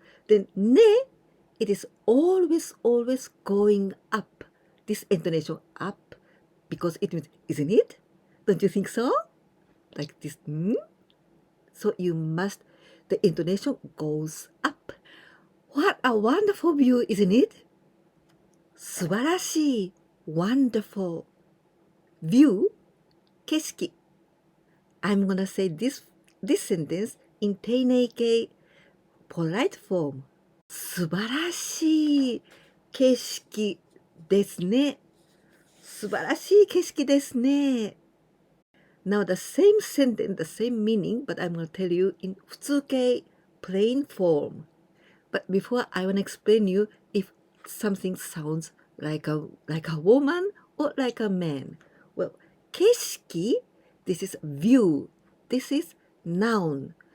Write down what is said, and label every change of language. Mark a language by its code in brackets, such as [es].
[en] Then ね, it is always going up. This intonation up because it means isn't it? Don't you think so? Like this. So the intonation goes up. What a wonderful view, isn't it? [ja] 素晴らしい [en] wonderful view [ja] 景色. [en] I'm gonna say this sentence in 丁寧形 polite form. [ja] 素晴らしい景色ですね. 素晴らしい景色ですね. [en] Now the same sentence, the same meaning, but I'm going to tell you in 普通形 plain form. But before I want to explain you if something sounds like a woman or like a man. Well, 景色, this is view. This is noun.